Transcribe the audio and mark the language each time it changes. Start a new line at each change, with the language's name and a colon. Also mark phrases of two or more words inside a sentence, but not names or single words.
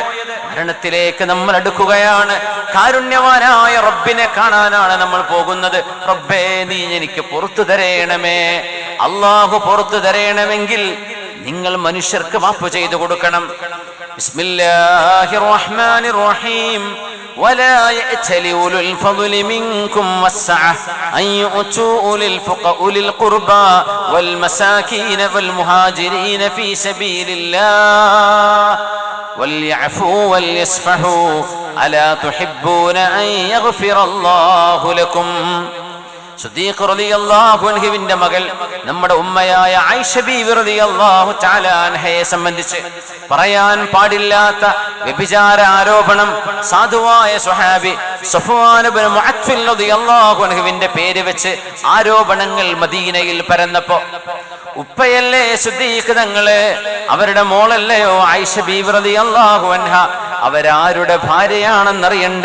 Malayalam: മരണത്തിലേക്ക് നമ്മൾ അടുക്കുകയാണ്. കാരുണ്യവാനായ റബ്ബിനെ കാണാനാണ് നമ്മൾ പോകുന്നത്. റബ്ബേ, നീ എനിക്ക് പുറത്തു തരേണമേ. അള്ളാഹു പുറത്തു തരേണമെങ്കിൽ നിങ്ങൾ മനുഷ്യർക്ക് മാപ്പ് ചെയ്തു കൊടുക്കണം.
Arabic: بسم الله الرحمن الرحيم. ولا يأتل أولو الفضل منكم والسعة أن يؤتوا أولي القربى والمساكين والمهاجرين في سبيل الله وليعفوا وليصفحوا ألا تحبون أن يغفر الله لكم.
Malayalam: സിദ്ദീഖ്
Arabic: رضي الله عنه
Malayalam: മകൾ നമ്മുടെ ഉമ്മയായ ആയിഷ ബീവി
Arabic: رضي الله تعالى عنها
Malayalam: സംബന്ധിച്ച് പറയാൻ പാടില്ലാത്ത വ്യഭിചാര ആരോപണം സാധുവായ സ്വഹാബി സഫ്വാൻ ഇബ്നു മുഅത്ഫിൽ
Arabic: رضي الله عنه
Malayalam: പേര് വെച്ച് ആരോപണങ്ങൾ മദീനയിൽ പരന്നപ്പോൾ ഉപ്പയല്ലേ സിദ്ദീഖ് തങ്ങളെ, അവരുടെ മോളല്ലയോ ആയിഷ ബീവി
Arabic: رضي الله عنها,
Malayalam: അവരാരുടെ ഭാര്യയാണെന്നറിയണ്ടേ?